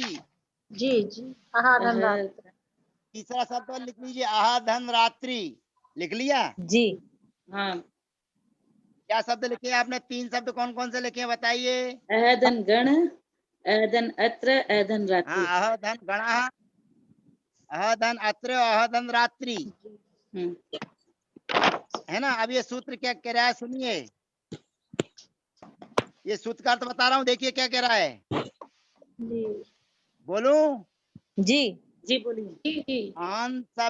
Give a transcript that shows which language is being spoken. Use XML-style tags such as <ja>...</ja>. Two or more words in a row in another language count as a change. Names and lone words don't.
<hi>जी जी</hi> <sa>आहा धन रात्रि।</sa> <hi>अहद। तीसरा शब्द और लिख लीजिए,</hi> <sa>आहा धन रात्रि।</sa> <hi>लिख लिया। जी। हाँ क्या शब्द लिखे आपने, तीन शब्द कौन कौन से लिखे हैं बताइए।</hi> <sa>अहदन गण, अहदन अत्र, अहदन</sa> <hi>हाँ, रात्रि।</hi> <sa>आहा धन गणा, आहा धन अत्र, आहा धन रात्रि,</sa> <hi>हम्म। है ना। अब ये सूत्र क्या कह रहा है, सुनिए। ये सूत्र का अर्थ बता रहा हूँ, देखिए क्या कह रहा है। जी बोलूं? जी। जी बोलिए। जी जी अहन शब्द</hi>